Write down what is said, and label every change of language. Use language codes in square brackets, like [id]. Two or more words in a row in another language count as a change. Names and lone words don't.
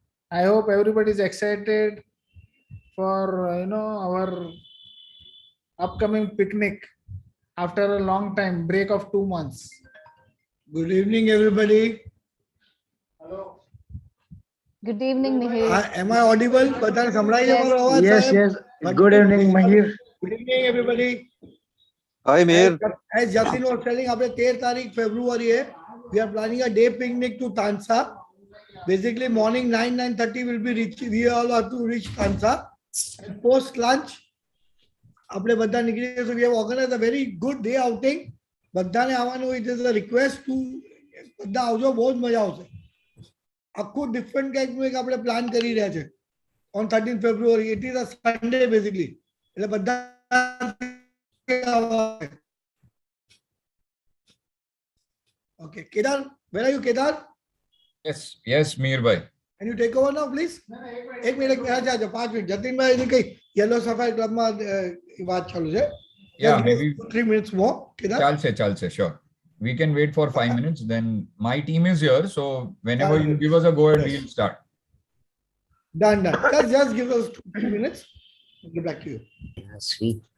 [en] I hope everybody is excited for our upcoming picnic after a long time break of 2 months. Good evening, everybody. Hello. Good evening, Mihir. Am I audible? [gu] બધાને સંભળાય છે મારો અવાજ, [en] Yes, [gu] સાહેબ? [en] yes. Good evening, Mahir. Good evening, everybody. Hi, Mir. As Jatin was telling, [gu] આપણે 13 તારીખ ફેબ્રુઆરીએ [en] we are planning a day picnic to Tansa. Basically, morning 9:30 will be reach. We all have to reach Tansa. And post lunch, [gu] આપણે બધા નીકળીએ. [en] So we have organized a very good day outing. [gu] બધાને આવવાનું. [en] It is a request to [gu] બધા આવજો, બહુ જ મજા આવશે. આખું ડિફરન્ટ ટાઈપનું એક આપણે પ્લાન કરી રહ્યા છે. [en] On 13th February, it is a Sunday basically. [gu] એટલે બધા [en] Okay, Kedar, where are you, Kedar? Yes, Mir bhai. Can you take over now, please? [hi] एक मिनट 5 मिनट. जतिन भाई ने कही येलो सफारी क्लब में बात चालू है. [en] Yeah, Just give maybe 3 minutes more. Kedar? Chalse, sure. We can wait for 5 minutes. Then my team is here, so whenever you give us a go ahead, Yes. we'll start. Done. Just give us 2 minutes. We'll get back to you. Sweet.